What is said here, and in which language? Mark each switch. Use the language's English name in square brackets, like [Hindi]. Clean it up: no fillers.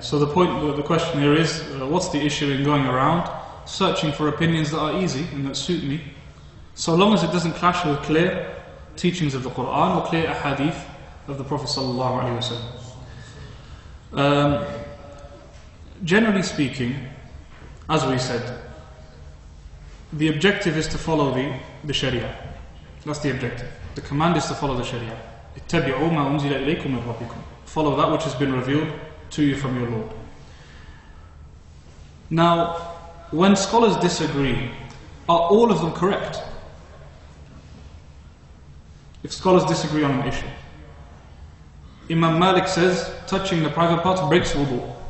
[English] So the question here is, what's the issue in going around searching for opinions that are easy and that suit me, so long as it doesn't clash with clear teachings of the Quran or clear ahadith of the Prophet sallallahu alaihi wasallam. Generally speaking, as we said, the objective is to follow the Sharia. That's the objective. The command is to follow the Sharia. [Arabic] اتبعوا ما أنزل إليكم من ربكم. [English] Follow that which has been revealed to you from your Lord. Now, when scholars disagree, are all of them correct? If scholars disagree on an issue, Imam Malik says touching the private parts breaks wudu.